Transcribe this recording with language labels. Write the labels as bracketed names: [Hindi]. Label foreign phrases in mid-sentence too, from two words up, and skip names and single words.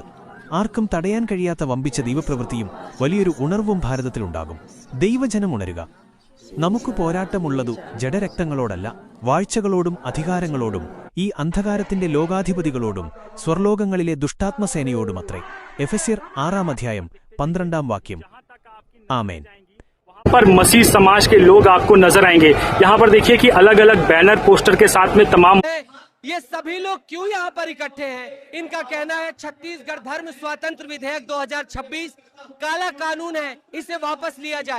[Malayalam] ആർക്കും തടയാൻ കഴിയാത്ത വമ്പിച്ച ദൈവപ്രവൃത്തിയും വലിയൊരു ഉണർവും ഭാരതത്തിലുണ്ടാകും. ദൈവജനം ഉണരുക. നമുക്ക് പോരാട്ടമുള്ളതു ജഡരക്തങ്ങളോടല്ല, വാഴ്ചകളോടും അധികാരങ്ങളോടും, ഈ അന്ധകാരത്തിന്റെ ലോകാധിപതികളോടും സ്വർലോകങ്ങളിലെ ദുഷ്ടാത്മസേനയോടുമത്രേ. എഫെസ്യർ 6-ാം അധ്യായം 12-ാം വാക്യം. [Hindi] आमेन। पर मसीह समाज के लोग आपको नजर आएंगे। यहाँ पर देखिए कि अलग अलग बैनर पोस्टर के साथ में तमाम ये सभी लोग क्यों यहाँ पर इकट्ठे हैं? इनका कहना है छत्तीसगढ़ धर्म स्वातंत्र विधेयक 2026 काला कानून है, इसे वापस लिया जाए।